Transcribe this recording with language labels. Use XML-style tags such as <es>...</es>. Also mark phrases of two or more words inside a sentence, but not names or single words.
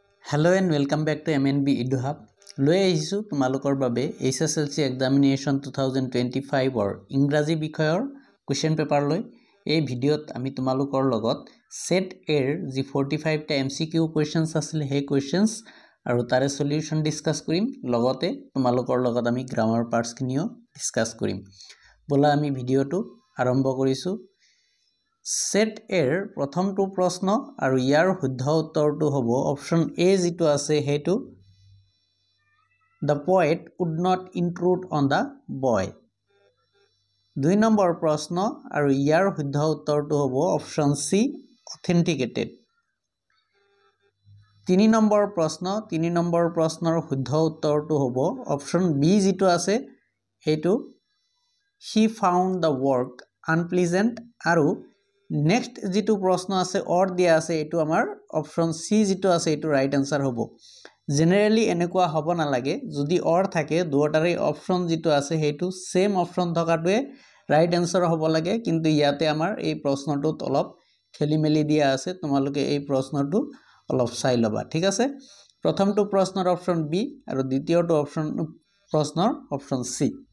<en>Hello and welcome back to MNB EduHub.</en> <as>লৈ আহিছো তোমালোকৰ বাবে HSLC এক্সামিনেশ্যন 2025 অৰ ইংৰাজী বিষয়ৰ</as> <en>question paper</en> <as>লৈ এই ভিডিঅ'ত আমি তোমালোকৰ লগত</as> <en>set Aৰ</en> <as>যি 45 টা</as> <en>MCQ questions</en> <as>আছিল সেই কোৱেশ্চনছ আৰু তাৰে সলিউশন ডিসকাস কৰিম লগতে তোমালোকৰ লগত আমি</as> <en>grammar parts</en> <as>কিনিও ডিসকাস কৰিম বলা আমি ভিডিঅ'টো আৰম্ভ কৰিছো</as> <en>set Aৰ</en> <as>প্ৰথমটো প্ৰশ্ন আৰু ইয়াৰ শুদ্ধ উত্তৰটো হ'ব</as> <en>option A</en> <as>যেটো আছে হেতু</as> <en>The poet would not intrude on the boy.</en> <as>2 নম্বৰ প্ৰশ্ন আৰু ইয়াৰ শুদ্ধ উত্তৰটো হ'ব</as> <en>option C authenticated.</en> <as>3 নম্বৰ প্ৰশ্নৰ শুদ্ধ উত্তৰটো হ'ব</as> <en>option B</en> <as>যেটো আছে হেতু</as> <en>He found the work unpleasant</en> <as>আৰু নেক্সট যেটো প্ৰশ্ন আছে অৰ দিয়া আছে এটো আমাৰ</as> <en>option C</en> <as>যেটো আছে এটো</as> <en>right answer</en> <as>হ'ব জেনাৰেলি এনেকুৱা হ'ব না লাগে যদি অৰ থাকে দুটাৰে অপচন যেটো আছে হেতু</as> <en>same option</en> <as>থকাটোৱে</as> <en>right answer</en> <as>হ'ব লাগে কিন্তু ইয়াতে আমাৰ এই প্ৰশ্নটোত অলপ খেলিমেলি দিয়া আছে তোমালোকে এই প্ৰশ্নটো অলপ চাই লবা ঠিক আছে প্ৰথমটো প্ৰশ্নৰ</as> <en>option B</en> <as>আৰু দ্বিতীয়টো প্ৰশ্নৰ</as> <en>option C</en>